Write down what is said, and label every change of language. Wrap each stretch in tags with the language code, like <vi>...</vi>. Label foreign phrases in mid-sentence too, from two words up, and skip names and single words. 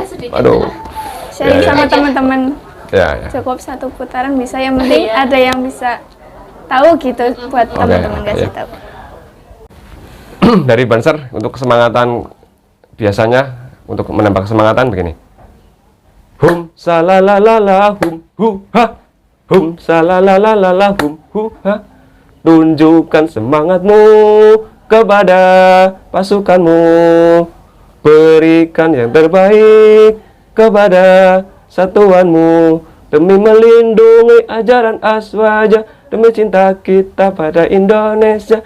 <id>bisa sedikit. Aduh. sharing Ya, sama ya. teman-teman. Ya. Cukup satu putaran bisa, yang penting Iya. ada yang bisa tahu gitu buat Oke, teman-teman kasih iya. tahu. Dari Banser untuk kesemangatan biasanya untuk menambah kesemangatan begini. Hum salalalala hum hu ha. Hum salalalala hum hu ha. Tunjukkan semangatmu kepada pasukanmu. Berikan yang terbaik kepada satuanmu demi melindungi ajaran Aswaja, demi cinta kita pada Indonesia.</id>